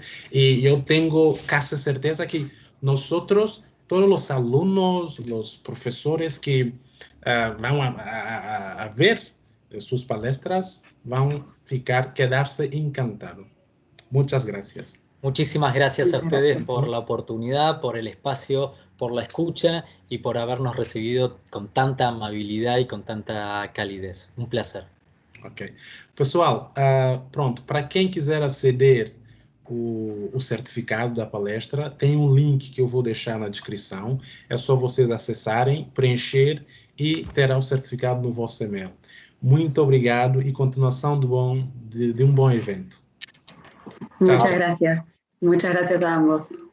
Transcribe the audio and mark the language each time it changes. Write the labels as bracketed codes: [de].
[es] Y yo tengo casi certeza que nosotros, todos los alumnos, los profesores que van a ver sus palestras, van a quedarse encantados. Muchas gracias. Muchísimas gracias a ustedes por la oportunidad, por el espacio, por la escucha y por habernos recibido con tanta amabilidad y con tanta calidez. Un placer. Ok. [pt] Pessoal, pronto, para quem quiser aceder o certificado da palestra, tem um link que eu vou deixar na descrição. É só vocês acessarem, preencher e terá o certificado no vosso e-mail. Muito obrigado e continuação de um bom evento. [es] Muchas gracias. Muchas gracias a ambos.